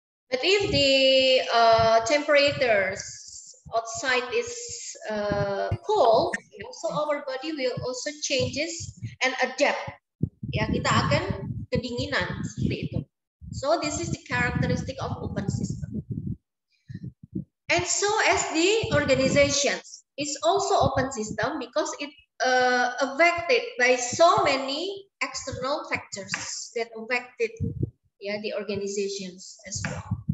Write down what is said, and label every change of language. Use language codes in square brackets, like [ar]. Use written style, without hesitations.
[en] But if the temperatures outside is cold, so our body will also changes and adapt. [id] Ya, kita akan kedinginan seperti itu. [en] So this is the characteristic of open system. And so as the organizations is also open system because it affected by so many external factors that affected the organizations as well.